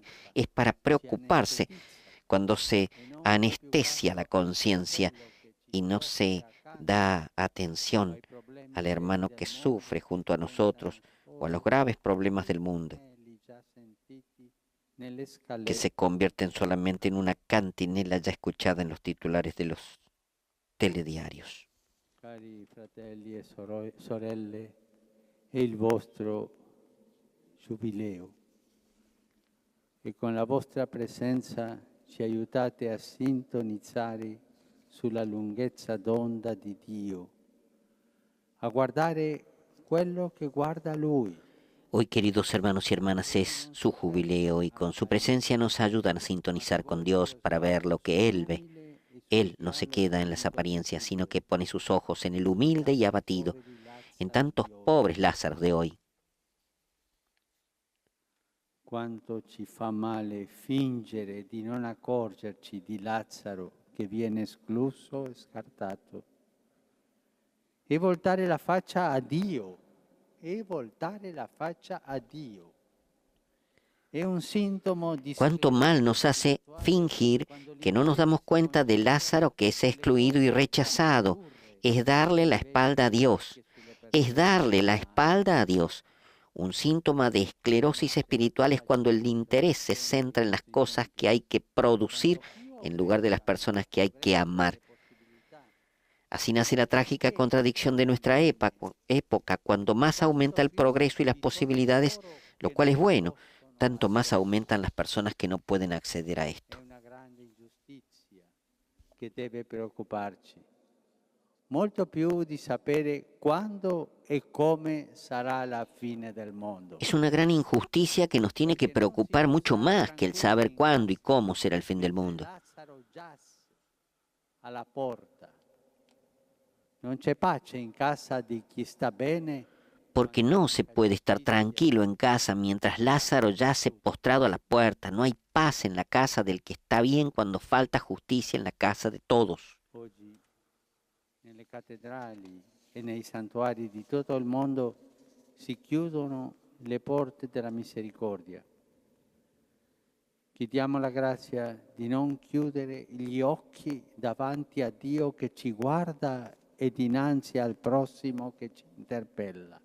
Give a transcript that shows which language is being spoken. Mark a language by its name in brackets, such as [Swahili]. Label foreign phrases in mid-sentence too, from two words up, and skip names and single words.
[Spanish] Es para preocuparse cuando se anestesia la conciencia y no se da atención al hermano que sufre junto a nosotros o a los graves problemas del mundo, que se convierten solamente en una cantinela ya escuchada en los titulares de los telediarios. [Italian] Cari fratelli e sorelle, è il vostro giubileo e con la vostra presenza ci aiutate a sintonizzare sulla lunghezza d'onda di Dio, a guardare quello che guarda Lui. [Spanish] Hoy, queridos hermanos y hermanas, es su jubileo y con su presencia nos ayudan a sintonizar con Dios para ver lo que Él ve. Él no se queda en las apariencias, sino que pone sus ojos en el humilde y abatido, en tantos pobres Lázaros de hoy. [Italian] Quanto ci fa male fingere di non accorgerci di Lazzaro che viene escluso e scartato. E voltare la faccia a Dio. E voltare la faccia a Dio. È un sintomo di [Spanish] Cuánto mal nos hace fingir que no nos damos cuenta de Lázaro que es excluido y rechazado. Es darle la espalda a Dios. Es darle la espalda a Dios. Un síntoma de esclerosis espiritual es cuando el interés se centra en las cosas que hay que producir en lugar de las personas que hay que amar. Así nace la trágica contradicción de nuestra época. Cuando más aumenta el progreso y las posibilidades, lo cual es bueno, tanto más aumentan las personas que no pueden acceder a esto. [Italian] È una grande ingiustizia che deve preoccuparci. Molto più di sapere quando e come sarà la fine del mondo. [Spanish] Es una gran injusticia que nos tiene que preocupar mucho más que el saber cuándo y cómo será el fin del mundo. [Italian] Lazzaro giace alla porta. Non c'è pace in casa di chi sta bene. [Spanish] Porque no se puede estar tranquilo en casa mientras Lázaro yace postrado a la puerta. No hay paz en la casa del que está bien cuando falta justicia en la casa de todos. [Italian] Oggi nelle cattedrali e nei santuari di tutto il mondo si chiudono le porte della misericordia. Chiediamo la grazia di non chiudere gli occhi davanti a Dio che ci guarda e dinanzi al prossimo che ci interpella.